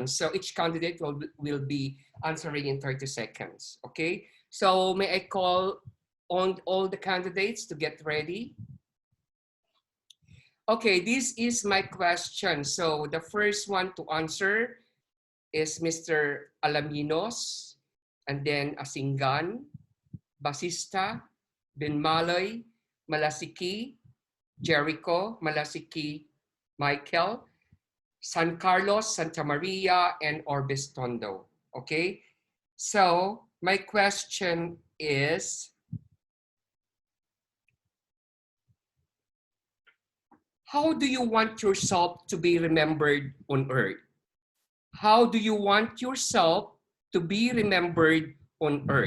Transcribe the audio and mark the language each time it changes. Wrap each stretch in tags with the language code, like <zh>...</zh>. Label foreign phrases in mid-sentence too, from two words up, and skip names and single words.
<en>So each candidate will be answering in 30 seconds. Okay. So may I call on all the candidates to get ready? Okay, this is my question. So the first one to answer is Mr. Alaminos, and then Asingan, Basista, Binmaloy, Malasiki, Jericho, Malasiki, Michael, San Carlos, Santa Maria, and Orbis Tondo. Okay, so my question is, how do you want yourself to be remembered on earth? How do you want yourself to be remembered on earth?</en>